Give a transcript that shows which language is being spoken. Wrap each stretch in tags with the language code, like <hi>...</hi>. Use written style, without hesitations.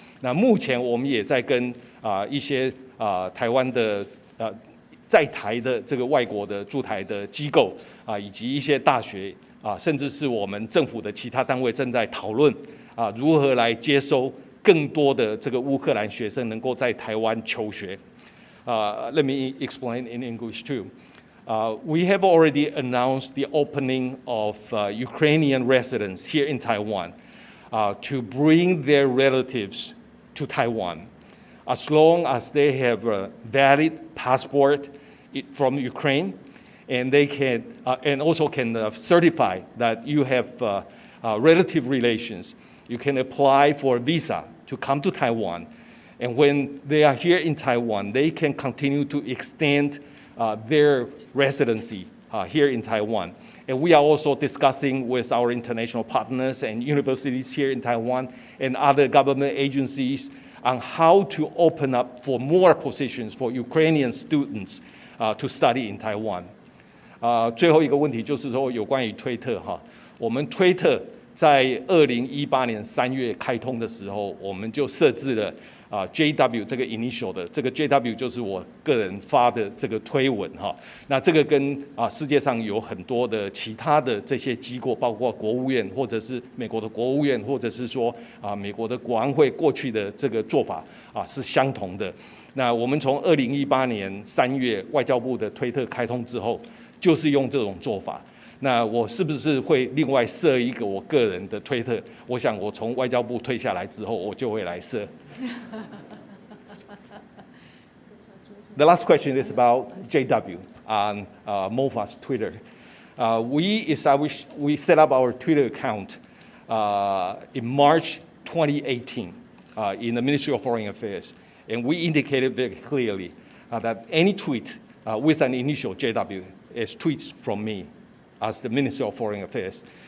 <zh>那目前我们也在跟一些台湾的在台的这个外国的驻台的机构以及一些大学甚至是我们政府的其他单位正在讨论如何来接收更多的这个乌克兰学生能够在台湾求学。</zh> <en>Let me explain in English too. We have already announced the opening of Ukrainian residents here in Taiwan to bring their relatives to Taiwan, as long as they have a valid passport from Ukraine and they can and also can certify that you have relative relations. You can apply for a visa to come to Taiwan, and when they are here in Taiwan, they can continue to extend their residency here in Taiwan. And we are also discussing with our international partners and universities here in Taiwan and other government agencies on how to open up for more positions for Ukrainian students to study in Taiwan.</en> <zh>最后一个问题就是说有关于推特哈，我们推特在2018年3月开通的时候，我们就设置了JW 这个 initial 的，这个 JW 就是我个人发的这个推文哈。那这个跟世界上有很多的其他的这些机构，包括国务院或者是美国的国务院，或者是说美国的国安会过去的这个做法是相同的。那我们从2018年3月外交部的推特开通之后，就是用这种做法。那我是不是会另外设一个我个人的推特？我想我从外交部退下来之后，我就会来设。</zh> <en>The last question is about JW on MOFA's Twitter. We set up our Twitter account in March 2018 in the Ministry of Foreign Affairs, and we indicated very clearly that any tweet with an initial JW is tweets from me as the Minister of Foreign Affairs.</en>